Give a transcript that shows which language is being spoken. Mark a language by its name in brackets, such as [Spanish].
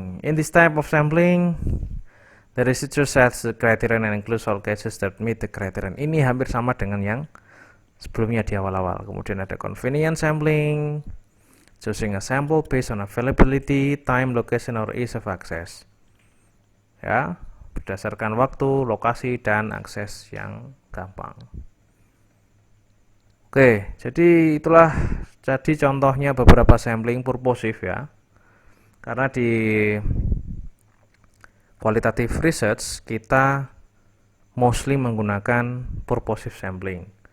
[English] In this type of sampling, the researcher sets the criterion and includes all cases that meet the criterion. [Indonesian] Ini hampir sama dengan yang sebelumnya di awal-awal. Kemudian ada [English] convenience sampling, choosing a sample based on availability, time, location, or ease of access. [Indonesian] Ya, berdasarkan waktu, lokasi, dan akses yang gampang. Oke, jadi itulah jadi contohnya beberapa sampling purposive ya. Karena di qualitative research kita mostly menggunakan purposive sampling.